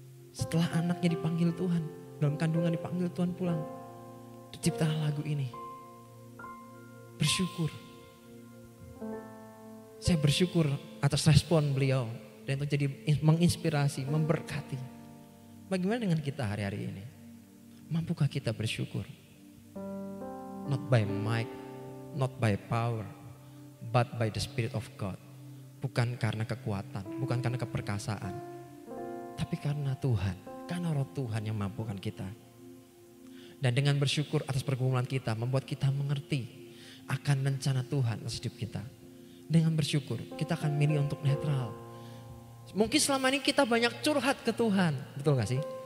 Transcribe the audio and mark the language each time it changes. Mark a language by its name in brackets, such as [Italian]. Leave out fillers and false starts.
[Indonesian] Setelah anaknya dipanggil Tuhan, dalam kandungan dipanggil Tuhan pulang. Terciptalah lagu ini. Bersyukur. Saya bersyukur atas respon beliau. Dan itu jadi menginspirasi, memberkati. Bagaimana dengan kita hari-hari ini? Mampukah kita bersyukur? [English] Not by might, not by power, but by the Spirit of God. [Indonesian] Bukan karena kekuatan, bukan karena keperkasaan, tapi karena Tuhan, karena Roh Tuhan yang mampukan kita. Dan dengan bersyukur atas pergumulan kita, membuat kita mengerti akan rencana Tuhan atas hidup kita. Dengan bersyukur, kita akan milih untuk netral. Mungkin selama ini kita banyak curhat ke Tuhan, betul gak sih?